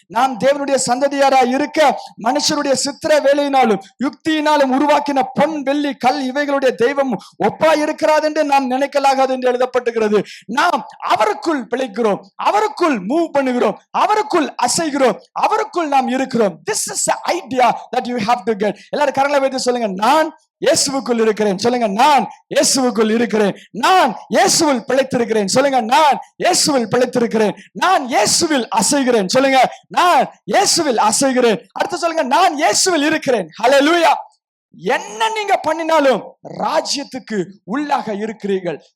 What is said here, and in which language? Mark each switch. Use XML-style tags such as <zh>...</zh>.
<ta>நாம் தேவனுடைய சந்ததியாராய் இருக்க மனுஷருடைய சித்திர வேலையினாலும் யுக்தியினாலும் உருவாக்கின பொன் வெள்ளி கல் இவைகளுடைய தெய்வம் ஒப்பா இருக்கிறாது என்று நாம் நினைக்கலாகாது என்று எழுதப்பட்டிருக்கிறது. நாம் அவருக்குள் பிழைக்கிறோம், அவருக்குள் மூவ் பண்ணுகிறோம், அவருக்குள் அசைகிறோம், அவருக்குள் நாம் இருக்கிறோம்.</ta> <en>This is the idea that you have to get.</en> <ta>எல்லாரும் கரங்களை வைத்து சொல்லுங்க, நான் இயேசுவுக்குள் இருக்கிறேன். சொல்லுங்க, நான் இயேசுவுக்குள் இருக்கிறேன். நான் இயேசுவில் பிழைத்திருக்கிறேன். சொல்லுங்க, நான் இயேசுவில் பிழைத்திருக்கிறேன். நான் இயேசுவில் அசைகிறேன். சொல்லுங்க, நான் இயேசுவில் அசைகிறேன். அடுத்து சொல்லுங்க, நான் இயேசுவில் இருக்கிறேன். ஹல்லேலூயா. என்ன நீங்க பண்ணினாலும் ராஜ்யத்துக்கு உள்ளாக இருக்கிறீர்கள்.</ta>